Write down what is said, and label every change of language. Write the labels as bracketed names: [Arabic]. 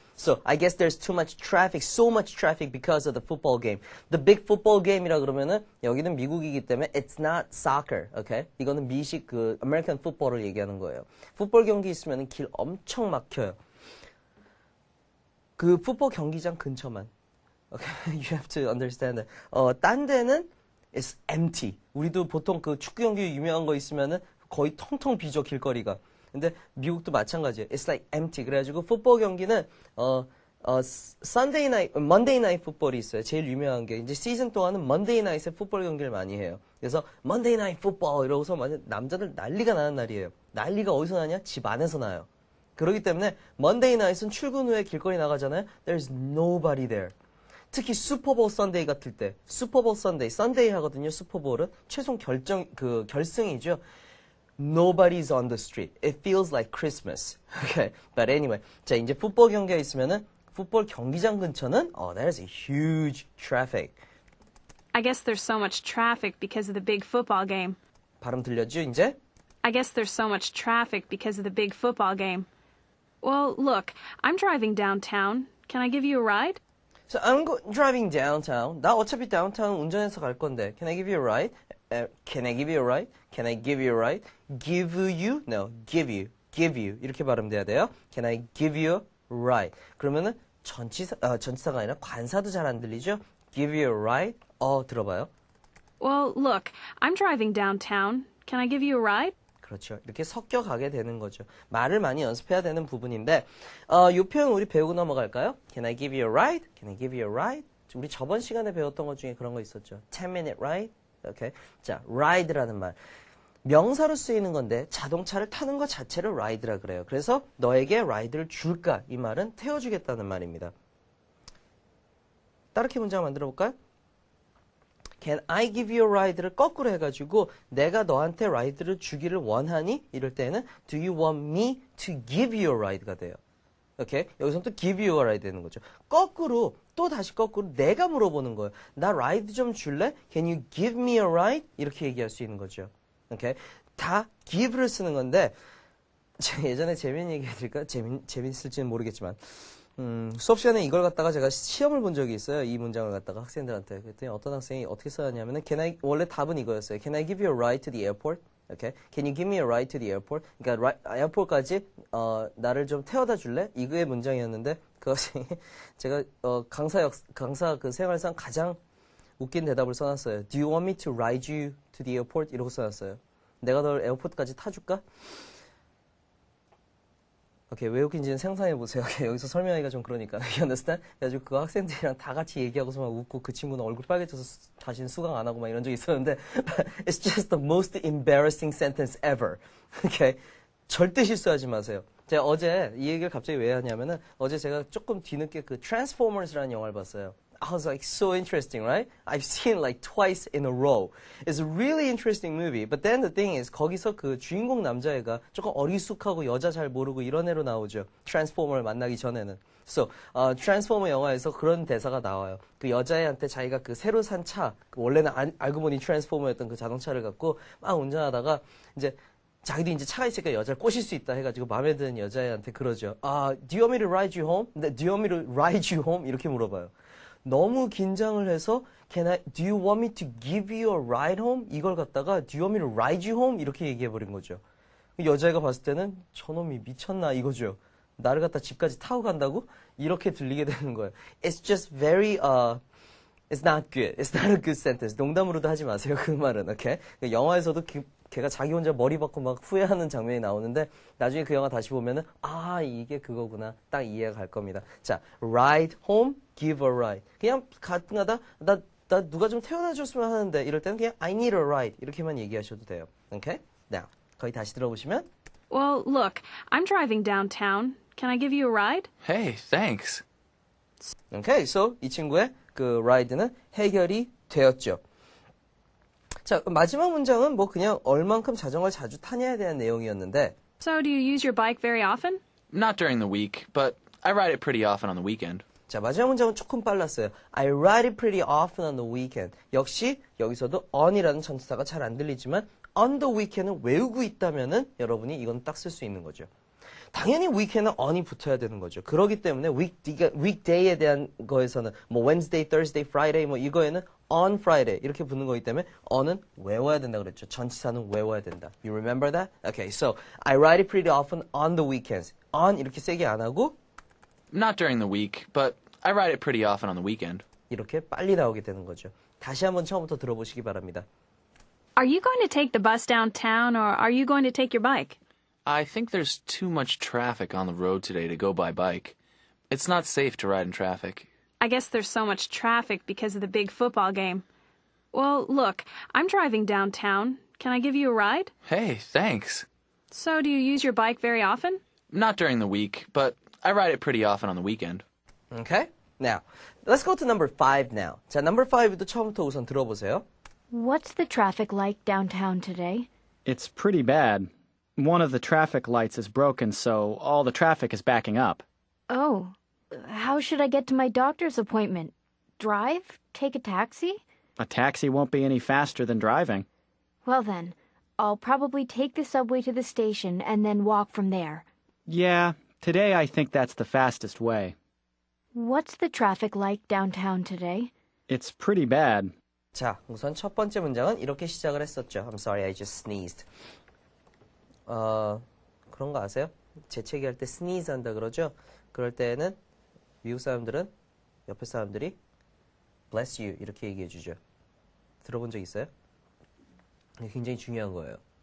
[English] So, I guess there's too much traffic, so much traffic because of the football game. The big football game이라 [Korean] 그러면은 여기는 미국이기 때문에 [English] it's not soccer, okay? [Korean] 이거는 미식 그 American football을 얘기하는 거예요. 풋볼 경기 있으면은 길 엄청 막혀요. 그 풋볼 경기장 근처만. [English] Okay, you have to understand that. [Korean] 딴 데는 [English] it's empty. [Korean] 우리도 보통 그 축구 경기 유명한 거 있으면은 거의 텅텅 비죠 길거리가. 근데 미국도 마찬가지예요. [English] It's like empty. [Korean] 그래가지고 풋볼 경기는 Sunday night, Monday night 풋볼이 있어요. 제일 유명한 게 이제 시즌 동안은 Monday night에 풋볼 경기를 많이 해요. 그래서 Monday night football 이러고서 남자들 난리가 나는 날이에요. 난리가 어디서 나냐? 집 안에서 나요. 그렇기 때문에 Monday night은 출근 후에 길거리 나가잖아요. [English] There's nobody there. [Korean] 특히 슈퍼볼 선데이 같을 때, 슈퍼볼 선데이, 선데이 하거든요. 슈퍼볼은 최종 결승이죠. [English] Nobody's on the street. It feels like Christmas. Okay, but anyway, [Korean] 자 이제 풋볼 경기가 있으면은 풋볼 경기장 근처는 [English] there's a huge traffic. I guess there's so much traffic because of the big football game. [Korean] 발음 들렸죠 이제? [English] I guess there's so much traffic because of the big football game. Well, look, I'm driving downtown. Can I give you a ride? So I'm driving downtown. [Korean] 나 어차피 downtown 운전해서 갈 건데. [English] Can I give you a ride? Can I give you a ride? Can I give you a ride? Give you? No, give you. Give you. [Korean] 이렇게 발음돼야 돼요. [English] Can I give you a ride? [Korean] 그러면은 전치사가 아니라 관사도 잘 안 들리죠? [English] Give you a ride? [Korean] 들어봐요. [English] Well, look, I'm driving downtown. Can I give you a ride? [Korean] 그렇죠. 이렇게 섞여 가게 되는 거죠. 말을 많이 연습해야 되는 부분인데, 이 표현 우리 배우고 넘어갈까요? [English] Can I give you a ride? Can I give you a ride? [Korean] 우리 저번 시간에 배웠던 것 중에 그런 거 있었죠. [English] 10-minute ride? Okay. [Korean] 자, ride라는 말. 명사로 쓰이는 건데 자동차를 타는 것 자체를 ride라 그래요. 그래서 너에게 ride를 줄까? 이 말은 태워주겠다는 말입니다. 따르게 문장 만들어 볼까요? Can I give you a ride를 거꾸로 해가지고 내가 너한테 ride를 주기를 원하니? 이럴 때는 [English] Do you want me to give you a ride가 돼요. [Korean] 오케이? 여기서 또 give you a ride 되는 거죠. 거꾸로 또 다시 거꾸로 내가 물어보는 거예요. 나 ride 좀 줄래? [English] Can you give me a ride? [Korean] 이렇게 얘기할 수 있는 거죠. 오케이? 다 give를 쓰는 건데 제가 예전에 재밌는 얘기 해드릴까요? 재밌을지는 모르겠지만 수업 시간에 이걸 갖다가 제가 시험을 본 적이 있어요. 이 문장을 갖다가 학생들한테. 그랬더니 어떤 학생이 어떻게 써야냐면은 원래 답은 이거였어요. [English] Can I give you a ride to the airport? Okay. Can you give me a ride to the airport? [Korean] 그러니까 에어포트까지 나를 좀 태워다 줄래? 이거의 문장이었는데 그 학생이 제가 강사 그 생활상 가장 웃긴 대답을 써놨어요. [English] Do you want me to ride you to the airport? [Korean] 이러고 써놨어요. 내가 널 에어포트까지 타줄까? 오케이, 왜 웃긴지는 상상해보세요. 오케이, 여기서 설명하기가 좀 그러니까. [English] You understand? [Korean] 그래가지고 그 학생들이랑 다 같이 얘기하고서 막 웃고 그 친구는 얼굴 빨개져서 다시는 수강 안 하고 막 이런 적이 있었는데 [English] It's just the most embarrassing sentence ever. [Korean] 오케이, 절대 실수하지 마세요. 제가 어제 이 얘기를 갑자기 왜 하냐면은 어제 제가 조금 뒤늦게 그 Transformers라는 영화를 봤어요. [English] I was like, so interesting, right? I've seen it like twice in a row. It's a really interesting movie. But then the thing is, [Korean] 거기서 그 주인공 남자애가 조금 어리숙하고 여자 잘 모르고 이런 애로 나오죠. 트랜스포머를 만나기 전에는. So, 트랜스포머 영화에서 그런 대사가 나와요. 그 여자애한테 자기가 그 새로 산 차, 원래는 알고 보니 트랜스포머였던 그 자동차를 갖고 막 운전하다가 이제 자기도 이제 차가 있으니까 여자를 꼬실 수 있다 해가지고 마음에 드는 여자애한테 그러죠. [English] Do you want me to ride you home? Do you want me to ride you home? [Korean] 이렇게 물어봐요. 너무 긴장을 해서 [English] do you want me to give you a ride home? [Korean] 이걸 갖다가 [English] do you want me to ride you home? [Korean] 이렇게 얘기해버린 거죠. 여자애가 봤을 때는 저놈이 미쳤나 이거죠. 나를 갖다 집까지 타고 간다고? 이렇게 들리게 되는 거예요. [English] It's just very, it's not good. It's not a good sentence. [Korean] 농담으로도 하지 마세요. 그 말은, okay? 영화에서도 걔가 자기 혼자 머리 받고 막 후회하는 장면이 나오는데 나중에 그 영화 다시 보면은 아 이게 그거구나 딱 이해가 갈 겁니다. [English] 자, ride home, give a ride. [Korean] 그냥 가끔가다 나 누가 좀 태워다 줬으면 하는데 이럴 때는 그냥 [English] I need a ride [Korean] 이렇게만 얘기하셔도 돼요. [English] Okay? [Korean] Now, 거기 다시 들어보시면 [English] Well, look, I'm driving downtown. Can I give you a ride? Hey, thanks. [Korean] Okay, so 이 친구의 그 ride는 해결이 되었죠. 자, 마지막 문장은 뭐 그냥 얼만큼 자전거를 자주 타냐에 대한 내용이었는데 [English] So, do you use your bike very often? Not during the week, but I ride it pretty often on the weekend. [Korean] 자, 마지막 문장은 조금 빨랐어요. [English] I ride it pretty often on the weekend. [Korean] 역시 여기서도 on이라는 전치사가 잘 안 들리지만 on the weekend을 외우고 있다면은 여러분이 이건 딱 쓸 수 있는 거죠. 당연히 weekend은 on이 붙어야 되는 거죠. 그렇기 때문에 weekday에 대한 거에서는 뭐 Wednesday, Thursday, Friday 뭐 이거에는 on Friday 이렇게 붙는 거기 때문에 on은 외워야 된다 그랬죠. 전치사는 외워야 된다. [English] You remember that? Okay, so I ride it pretty often on the weekends. [Korean] on 이렇게 세게 안 하고 [English] Not during the week, but I ride it pretty often on the weekend. [Korean] 이렇게 빨리 나오게 되는 거죠. 다시 한번 처음부터 들어보시기 바랍니다. [English] Are you going to take the bus downtown or are you going to take your bike? I think there's too much traffic on the road today to go by bike. It's not safe to ride in traffic. I guess there's so much traffic because of the big football game. Well, look, I'm driving downtown. Can I give you a ride? Hey, thanks. So, do you use your bike very often? Not during the week, but I ride it pretty often on the weekend. Okay? Now, let's go to number 5 now. [Korean] 자, number 5도 처음부터 우선 들어보세요. [English] What's the traffic like downtown today? It's pretty bad. One of the traffic lights is broken, so all the traffic is backing up. Oh, how should I get to my doctor's appointment? Drive? Take a taxi? A taxi won't be any faster than driving. Well then, I'll probably take the subway to the station and then walk from there. Yeah, today I think that's the fastest way. What's the traffic like downtown today? It's pretty bad. [Korean] 자, 우선 첫 번째 문장은 이렇게 시작을 했었죠. [English] I'm sorry, I just sneezed. [Korean] 그런 거 아세요? 재채기 할 때 sneeze 한다 그러죠? 그럴 때는 미국 사람들은 옆에 사람들이 bless you 이렇게 얘기해 주죠. 들어본 적 있어요? 굉장히 중요한 거예요.